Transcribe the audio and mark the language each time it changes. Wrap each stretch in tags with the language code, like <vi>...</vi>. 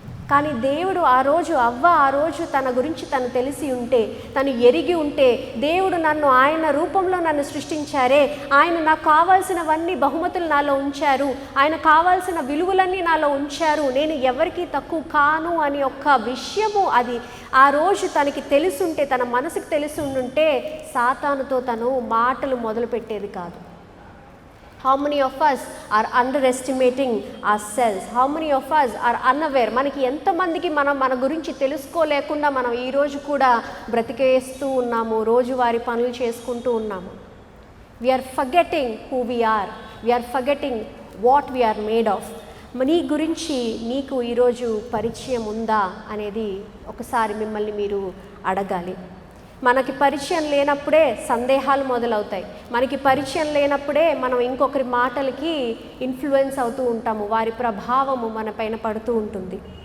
<te>కానీ దేవుడు ఆ రోజు తన గురించి తను తెలిసి ఉంటే, తను ఎరిగి ఉంటే, దేవుడు ఆయన రూపంలో నన్ను సృష్టించారే, ఆయన నాకు కావాల్సినవన్నీ బహుమతులు నాలో ఉంచారు, ఆయన కావాల్సిన విలువలన్నీ నాలో ఉంచారు, నేను ఎవరికి తక్కువ కాను అని ఒక్క విషయము అది ఆ రోజు తనకి తెలుసుంటే, తన మనసుకు తెలిసి ఉండుంటే సాతానుతో తను మాటలు మొదలుపెట్టేది కాదు.</te> <en>How many of us are underestimating ourselves? How many of us are unaware?</en> <te>మనకి ఎంతమందికి మన గురించి తెలుసుకోలేకుండా మనం ఈరోజు కూడా బ్రతికేస్తూ ఉన్నాము, రోజువారీ పనులు చేసుకుంటూ ఉన్నాము.</te> <en>We are forgetting who we are. We are forgetting what we are made of.</en> <te>నీ గురించి నీకు ఈరోజు పరిచయం ఉందా అనేది ఒకసారి మిమ్మల్ని మీరు అడగాలి. మనకి పరిచయం లేనప్పుడే సందేహాలు మొదలవుతాయి. మనకి పరిచయం లేనప్పుడే మనం ఇంకొకరి మాటలకి ఇన్ఫ్లుయెన్స్ అవుతూ ఉంటాము, వారి ప్రభావము మన పైన పడుతూ ఉంటుంది.</te>